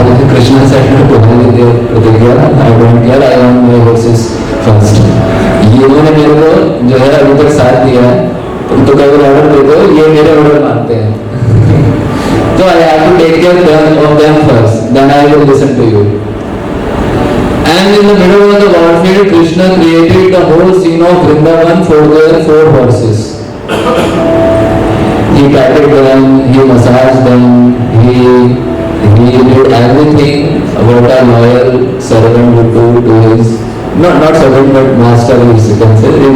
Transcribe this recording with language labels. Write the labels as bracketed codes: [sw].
[en] Krishna said to Baladev, pratigya, I don't care, I want my horses first. [hi] ये उन्होंने मेरे को जो है अभी तक साथ दिया है, तुम तो कभी ऑर्डर दे दो, ये मेरे ऑर्डर मानते हैं। तो [en] I have to take care of them first, then I will listen to you. And in the middle of the battlefield, Krishna created the whole scene of Vrindavan for their 4 horses. He patted them, he massaged them, he did everything what a loyal servant would do to his, not servant but master, you can say.